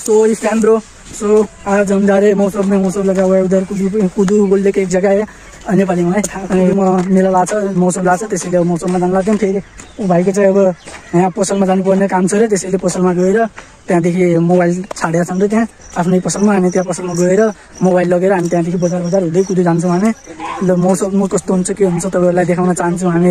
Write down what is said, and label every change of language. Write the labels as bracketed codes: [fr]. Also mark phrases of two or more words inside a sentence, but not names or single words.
[hi] So इस टाइम [en] bro, so [hi] आज हम जा रहे हैं मौसम में, मौसम लगा हुआ है उधर कुदू बोलने के एक जगह है नेपाली में [ne] मेला लाग्छ मौसम लाग्छ त्यसैले मौसममा जान लाग्थ्यौं। फेरि उ भाइको चाहिँ अब यहाँ पसलमा जानुपर्ने काम छ रे, त्यसैले पसलमा गएर त्यहाँदेखि मोबाइल छाडेका छन् रे त्यहाँ आफ्नै पसलमा। अनि त्यहाँ पसलमा गएर मोबाइल लगेर हामी त्यहाँदेखि बजार बजार हुँदै कुदु जान्छौँ हामी। ल मौसम कस्तो हुन्छ के हुन्छ तपाईहरुलाई देखाउन चाहन्छौँ हामी।